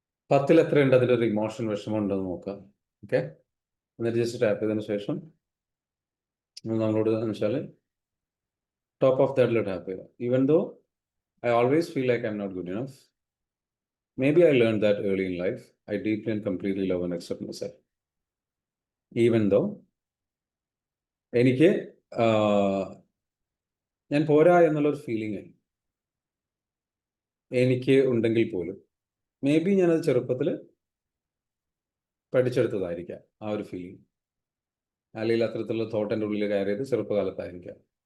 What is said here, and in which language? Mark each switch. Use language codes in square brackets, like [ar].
[ml] 10 എത്രയുണ്ട് അതിലൊരു ഇമോഷൻ, വിഷമം ഉണ്ടെന്ന് നോക്കാം. ഓക്കെ, എന്നിട്ട് ജസ്റ്റ് ടാപ്പ് ചെയ്തതിന് ശേഷം നമ്മളോട് വെച്ചാൽ ടോപ്പ് ഓഫ് ദാറ്റിൽ ടാപ്പ് ചെയ്യുക. [en] Even though I always feel like I'm not good enough, maybe I learned that early in life. I deeply and completely love and accept myself. Even though [ml] എനിക്ക് ഞാൻ പോരാ എന്നുള്ളൊരു feeling എനിക്ക് ഉണ്ടെങ്കിൽ പോലും, may be ഞാനത് ചെറുപ്പത്തിൽ പഠിച്ചെടുത്തതായിരിക്കാം ആ ഒരു ഫീലിംഗ്, അല്ലെങ്കിൽ അത്തരത്തിലുള്ള തോട്ട് എൻ്റെ ഉള്ളിൽ കയറിയത് ചെറുപ്പകാലത്തായിരിക്കാം.